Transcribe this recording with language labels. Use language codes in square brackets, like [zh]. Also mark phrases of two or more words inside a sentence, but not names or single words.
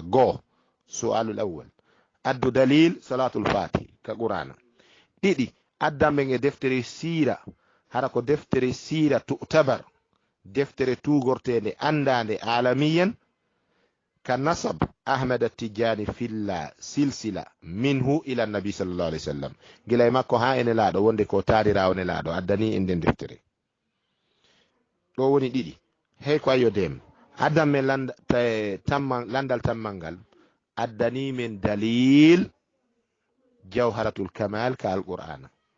[ff] go [ar] السؤال الأول, [ff] addu dalil salatul fatih ka qur'ana. ɗiɗi, addan men e deftere sira, hara ko deftere sira tu'tabar, deftere tugortende andande alamiyan, ka nasab Ahmed Tidiane filla [ar] سلسلة منه إلى النبي صلى الله عليه وسلم, [ff] gila e makko ha ene laaɗo wonde ko taarirawo ne laaɗo addani en nden deftere ɗo woni ɗiɗi. hey ko ayo dem addan men landal tammal ngal addani men dalil jawharatul kamal ka alqur'ana.